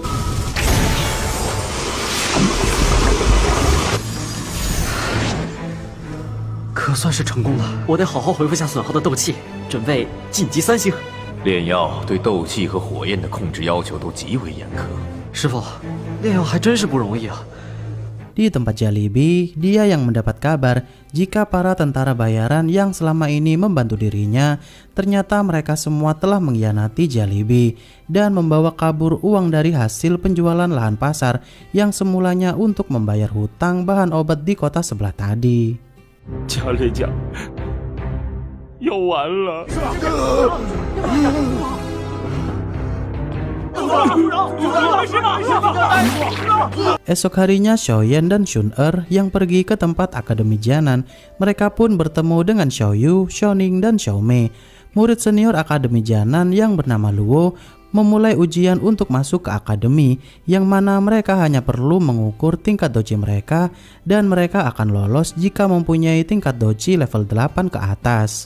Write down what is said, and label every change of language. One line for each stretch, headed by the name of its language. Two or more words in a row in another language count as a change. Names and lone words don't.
Chinese: 可算是成功了，我得好好恢复下损耗的斗气，准备晋级3星。炼药对斗气和火焰的控制要求都极为严苛。师傅，炼药还真是不容易啊。
Indonesian: Di tempat Jollibee, dia yang mendapat kabar jika para tentara bayaran yang selama ini membantu dirinya, ternyata mereka semua telah mengkhianati Jollibee dan membawa kabur uang dari hasil penjualan lahan pasar yang semulanya untuk membayar hutang bahan obat di kota sebelah tadi.
Chinese: 家里家要完了。
Indonesian: Esok harinya Xiaoyan dan Shun-er yang pergi ke tempat Akademi Jianan. Mereka pun bertemu dengan Xiaoyu, Xiaoning, dan Xiaomei. Murid senior Akademi Jianan yang bernama Luo memulai ujian untuk masuk ke akademi, yang mana mereka hanya perlu mengukur tingkat doji mereka dan mereka akan lolos jika mempunyai tingkat doji level 8 ke atas.